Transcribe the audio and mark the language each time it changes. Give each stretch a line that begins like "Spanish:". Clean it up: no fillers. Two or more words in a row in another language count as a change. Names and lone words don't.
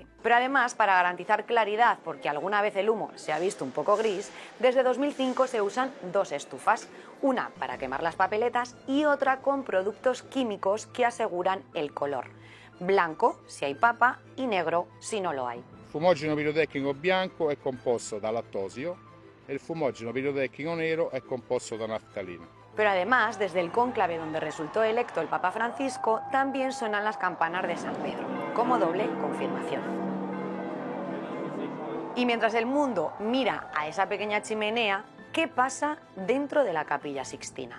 Spanish: Pero además, para garantizar claridad, porque alguna vez el humo se ha visto un poco gris, desde 2005 se usan 2 estufas, una para quemar las papeletas y otra con productos químicos que aseguran el color. Blanco si hay papa y negro si no lo hay.
Italian: Il fumogeno pirotecnico bianco è composto da lattosio e il fumogeno pirotecnico nero è composto da naftalina.
Spanish: Pero además, desde el cónclave donde resultó electo el Papa Francisco, también suenan las campanas de San Pedro, como doble confirmación. Y mientras el mundo mira a esa pequeña chimenea, ¿qué pasa dentro de la Capilla Sixtina?